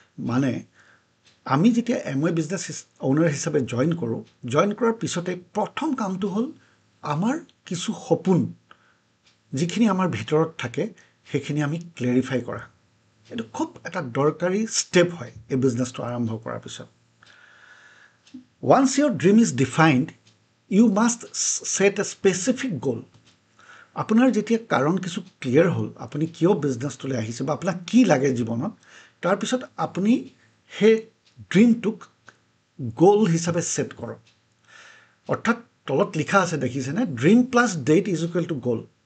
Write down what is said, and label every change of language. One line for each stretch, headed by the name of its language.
Assamese: মানে আমি যেতিয়া Amway business owner হিচাপে জইন কৰাৰ পিছতে প্ৰথম কামটো হ'ল আমাৰ কিছু সপোন যিখিনি আমাৰ ভিতৰত থাকে সেইখিনি আমি ক্লেৰিফাই কৰা। এইটো খুব এটা দৰকাৰী ষ্টেপ হয় এই বিজনেছটো আৰম্ভ কৰাৰ পিছত।
English: Once your dream is defined, you must set a specific goal.
Assamese: আপোনাৰ যেতিয়া কাৰণ কিছু ক্লিয়াৰ হ'ল, আপুনি কিয় বিজনেছটোলৈ আহিছে বা আপোনাক কি লাগে জীৱনত, তাৰপিছত আপুনি সেই ড্ৰিমটোক গ'ল হিচাপে ছেট কৰক। অৰ্থাৎ তলত লিখা আছে, দেখিছেনে,
English: Dream plus date is equal to goal.